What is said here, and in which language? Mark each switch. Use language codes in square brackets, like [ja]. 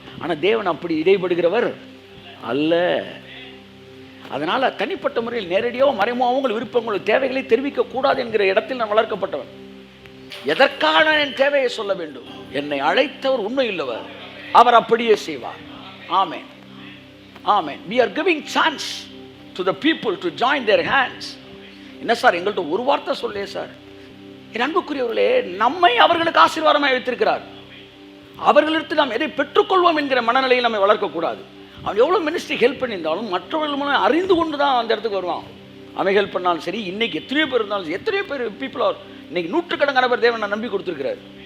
[ta] ஆனால் தேவன் அப்படி இடைப்படுகிறவர் அல்ல. அதனால் தனிப்பட்ட முறையில் நேரடியாக மறைமுகமாக உங்கள் விருப்பங்கள் தேவைகளை தெரிவிக்கக்கூடாது என்கிற இடத்தில் நான் வளர்க்கப்பட்டவன். எதற்கான என் தேவையை சொல்ல வேண்டும்? என்னை அழைத்தவர் உண்மையுள்ளவர், அவர் அப்படியே செய்வார். ஆமென், ஆமென். [en] We are giving chance to the people to join their hands. [ta] என்ன சார் எங்கள்கிட்ட ஒரு வார்த்தை சொல்லே சார். என் அன்புக்குரியவர்களே, நம்மை அவர்களுக்கு ஆசீர்வாதமாக வைத்திருக்கிறார். அவர்களிடத்தில் நாம் எதை பெற்றுக்கொள்வோம் என்கிற மனநிலையில் நம்ம வளர்க்கக்கூடாது. அவன் எவ்வளோ மினிஸ்ட்ரி ஹெல்ப் பண்ணியிருந்தாலும் மற்றவர்கள் மூலம் அறிந்து கொண்டு தான் அந்த இடத்துக்கு வருவான். அவன் ஹெல்ப் பண்ணாலும் சரி, இன்னைக்கு எத்தனையோ பேர் இருந்தாலும் எத்தனையோ பேர் பீப்புள் ஆர் இன்னைக்கு நூற்றுக்கணக்கான பேர் தேவன் நான் நம்பி கொடுத்துருக்கிறார்.